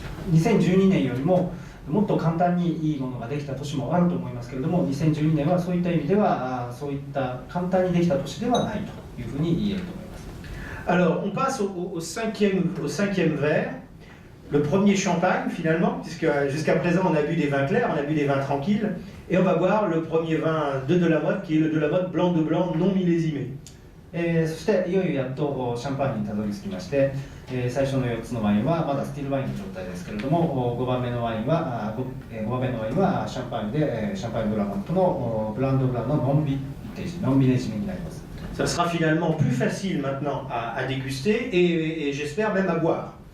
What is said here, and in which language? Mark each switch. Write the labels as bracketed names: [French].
[Japanese] 2012年よりももっと簡単にいいものができた年もあると思いますけれども、2012年はそういった意味ではそういった簡単にできた年ではないというふうに言えると思います。 [French] Alors on passe au cinquième verre, le premier champagne finalement, puisque jusqu'à présent on a bu des vins clairs, on a bu des vins tranquilles, et on va boire le premier vin de Delamotte qui est le Delamotte blanc de blanc non millésimé. [Japanese] そしていよいよやっとシャンパンにたどり着きまして、最初の4つのワインはまだスティールワインの状態ですけれども、5番目のワインはシャンパンでシャンパンドラモットのブランドブランのノンビレージになります。 [French] Ça sera finalement plus facile maintenant à déguster et j'espère même à boire.